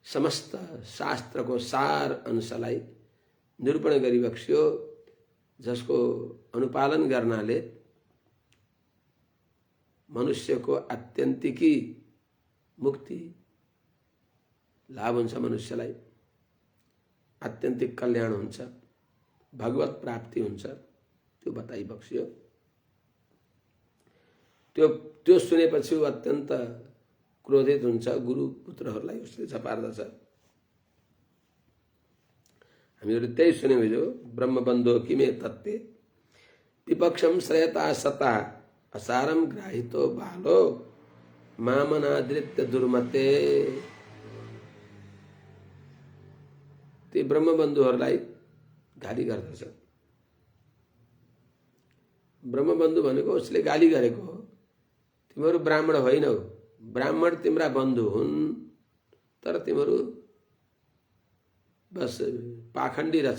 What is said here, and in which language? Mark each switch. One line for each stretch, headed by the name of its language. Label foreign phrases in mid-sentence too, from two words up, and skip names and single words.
Nepali: समस्त शास्त्रको सार अंशलाई निरूपण गरिबक्स्यो, जसको अनुपालन गर्नाले मनुष्यको आत्यन्तिकी मुक्ति लाभ हुन्छ, मनुष्यलाई आत्यन्तिक कल्याण हुन्छ, भगवत प्राप्ति हुन्छ, त्यो बताइबक्स्यो। त्यो सुनेपछि ऊ अत्यन्त क्रोधित हुन्छ, गुरु पुत्रहरूलाई उसले झपार्दछ। हामीहरू त्यही सुन्यौँ हिजो,
Sanskrit: ब्रह्मबन्धो किमे तत्ते विपक्षम श्रेयता सता असारम ग्राहितो बालो मामनादृत्य दुर्मते।
Nepali: ती ब्रह्मबन्धुहरूलाई गाली गर्दछ। ब्रह्मबन्धु भनेको उसले गाली गरेको हो, तिमीहरू ब्राह्मण होइनौ, ब्राह्मण तिम्रा बन्धु हुन्, तर तिमीहरू बस पाखण्डी रहेछौ।